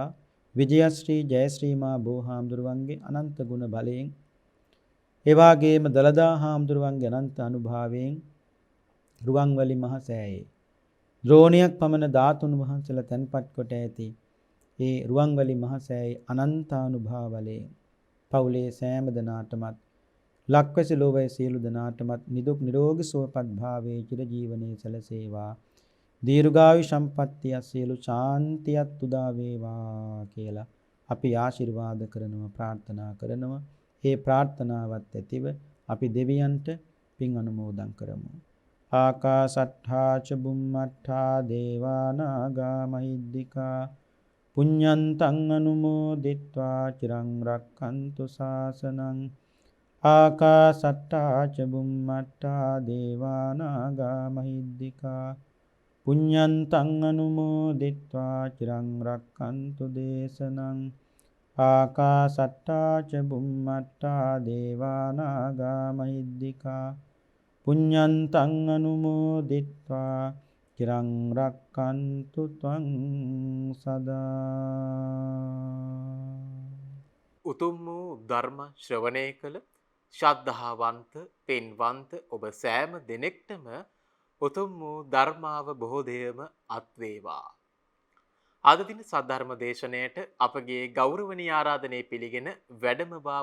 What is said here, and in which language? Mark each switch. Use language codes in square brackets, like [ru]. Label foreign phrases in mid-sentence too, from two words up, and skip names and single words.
[si] විජයශ්‍රී ජයශ්‍රී මා බෝහාමුදුරුවන්ගේ අනන්ත ගුණ බලයෙන් ඒ වගේම දලදා හාමුදුරුවන්ගේ අනන්ත අනුභවයෙන් රුවන්වැලි මහ සෑයේ ද්‍රෝණියක් පමණ ධාතුන් වහන්සේලා තැන්පත් කොට ඇති ඒ රුවන්වැලි මහ සෑයේ අනන්තානුභාව බලයෙන් පවුලේ සෑම දෙනාටමත් ලක්වැසි ලෝවැයි සියලු දෙනාටමත් නිදුක් නිරෝගී සුවපත් භාවයේ චිර ජීවනයේ සැලසේවා. දීර්ඝායු සම්පන්නිය සියලු ශාන්තියත් උදා වේවා කියලා අපි ආශිර්වාද කරනවා ප්‍රාර්ථනා කරනවා. ඒ ප්‍රාර්ථනාවත් ඇතිව අපි දෙවියන්ට පින් අනුමෝදන් කරමු. [pi] ආකාසට්ඨා ච බුම්මට්ඨා දේවා නාග මහිද්దికා පුඤ්ඤන්තං අනුමෝදිත්වා චිරං රක්ඛන්තු ශාසනං. ආකාසට්ඨා ච බුම්මට්ඨා දේවා නාග මහිද්దికා පුඤ්ඤන්තං අනුමෝදිත්වා චිරං රක්ඛන්තු දේශනං. ආකාසට්ඨා ච බුම්මට්ඨා දේවා නාග මහිද්దికා පුඤ්ඤන්තං අනුමෝදිත්වා චිරං රක්ඛන්තු ත්වං සදා. [si] උතුම් වූ ධර්ම ශ්‍රවණය කළ ශ්‍රද්ධාවන්ත පින්වන්ත ඔබ සෑම දෙනෙක්ටම උතුම් වූ ධර්මාවබෝධයම අත්වේවා. අද දින සද්ධර්ම දේශනයට අපගේ ගෞරවනීය ආරාධනය පිළිගෙන වැඩමවා